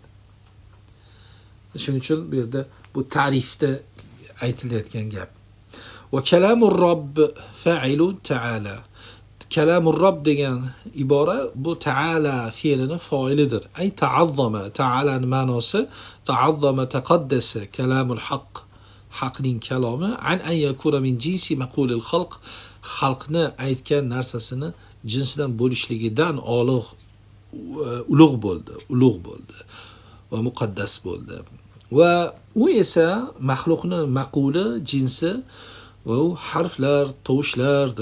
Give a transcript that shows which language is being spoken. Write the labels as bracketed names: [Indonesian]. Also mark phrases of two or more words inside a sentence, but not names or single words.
[Uzbek] Shuning uchun bu yerda bu ta'rifda aytilayotgan gap. [Arabic] وكلام الرب فاعل تعالى. كلام الرب [Uzbek] degan ibora bu ta'ala fe'lining fa'ilidir. [Arabic] أي تعاظم, [Uzbek] ta'alaning ma'nosi [Arabic] تعاظم تقدس كلام الحق, [Uzbek] haqning kalomi, [Arabic] أن يكون من جنس مقول الخلق, [Uzbek] xalqni aytgan narsasini jinsidan bo'lishligidan ulug' bo'ldi va muqaddas bo'ldi. Va u esa maxluqning maquli, jinsi va u harflar, tovushlardir.